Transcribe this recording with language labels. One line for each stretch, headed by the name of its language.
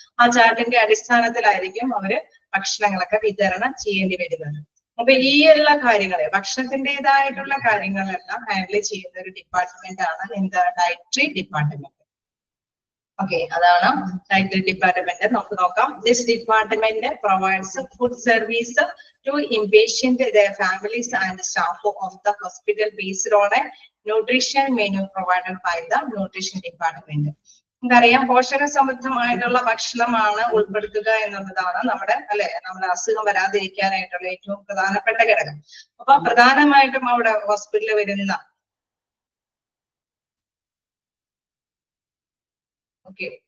Malayalam: ആ ചാർട്ടിന്റെ അടിസ്ഥാനത്തിലായിരിക്കും അവര് ഭക്ഷണങ്ങളൊക്കെ വിതരണം ചെയ്യേണ്ടി വരുന്നത്. അപ്പൊ ഈ എല്ലാ കാര്യങ്ങളെ ഭക്ഷണത്തിൻ്റെതായിട്ടുള്ള കാര്യങ്ങളെല്ലാം ഹാൻഡിൽ ചെയ്യുന്ന ഒരു ഡിപ്പാർട്ട്മെന്റ് ആണ് എന്താ? Dietary department. ഓക്കെ, അതാണ് ഡയറ്ററി ഡിപ്പാർട്ട്മെന്റ്. നമുക്ക് നോക്കാം.
English: This department provides food service to inpatient their families and staff of the hospital based on a nutrition menu provided by the nutrition department.
Malayalam: നമുക്കറിയാം പോഷക സമൃദ്ധമായിട്ടുള്ള ഭക്ഷണമാണ് ഉൾപ്പെടുത്തുക എന്നുള്ളതാണ് നമ്മുടെ അസുഖം വരാതിരിക്കാനായിട്ടുള്ള ഏറ്റവും പ്രധാനപ്പെട്ട ഘടകം. അപ്പൊ പ്രധാനമായിട്ടും അവിടെ ഹോസ്പിറ്റലിൽ വരുന്ന ഓക്കെ